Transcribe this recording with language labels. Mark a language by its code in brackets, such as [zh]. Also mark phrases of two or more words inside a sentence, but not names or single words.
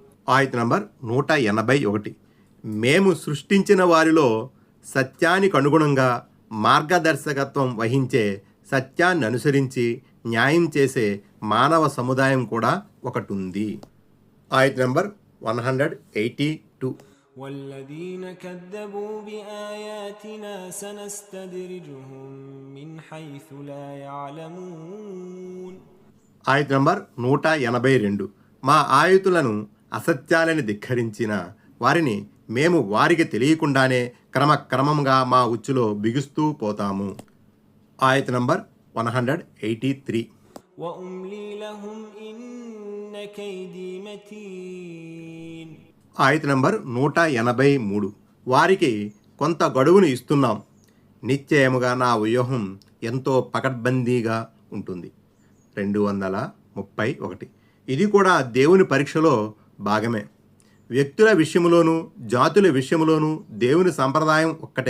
[te] ఆయత్ నంబర్ 181. మేము సృష్టించిన వారిలో సత్యానికి అనుగుణంగా మార్గదర్శకత్వం వహించే, సత్యాన్ని అనుసరించి న్యాయం చేసే మానవ సముదాయం కూడా ఒకటి ఉంది. ఆయత్ నంబర్ 182. [ar] والذين كذبوا بآياتنا سنستدرجهم من حيث لا يعلمون. [te] ఆయత్ నంబర్ 182. మా ఆయుతులను అసత్యాలని ధిక్కరించిన వారిని మేము వారికి తెలియకుండానే క్రమక్రమంగా మా ఉచ్చులో బిగుస్తూ పోతాము. ఆయత్ నంబర్ 183. [ar] وأملي لهم إن كيدي متين. [te] ఆయత్ నంబర్ 183. వారికి కొంత గడువును ఇస్తున్నాం, నిశ్చయముగా నా వ్యూహం ఎంతో పకడ్బందీగా ఉంటుంది. 231. ఇది కూడా దేవుని పరీక్షలో భాగమే. వ్యక్తుల విషయంలోనూ జాతుల విషయంలోనూ దేవుని సంప్రదాయం ఒక్కటే.